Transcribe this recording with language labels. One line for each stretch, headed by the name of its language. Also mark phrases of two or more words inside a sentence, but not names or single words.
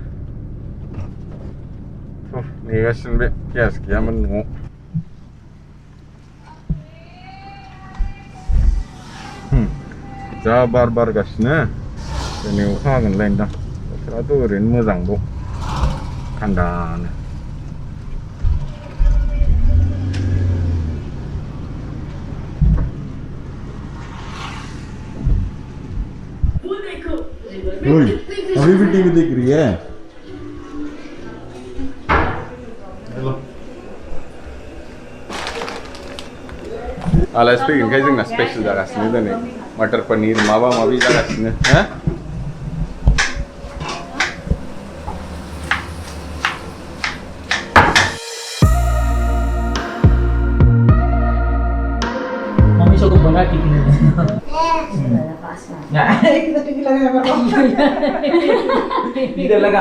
Bodo: नेगासिनो बे. गेस गैयामोन न'आव. जा बार बारगासिनो. दिनै अखा हागोनलायनोदां. बोथोराथ' ओरैनो मोजांबाव थान्दानो.
Hindi: अभी भी टीवी देख रही है. हेलो.
Bodo: आलासि फैगोनखाय जोंना स्पेशल जागासिनो दिनै. मटर पनीर माबा माबि जागासिनो. हो?
Hindi: मम्मी सबको बड़ा टिफिन है. इधर लगा.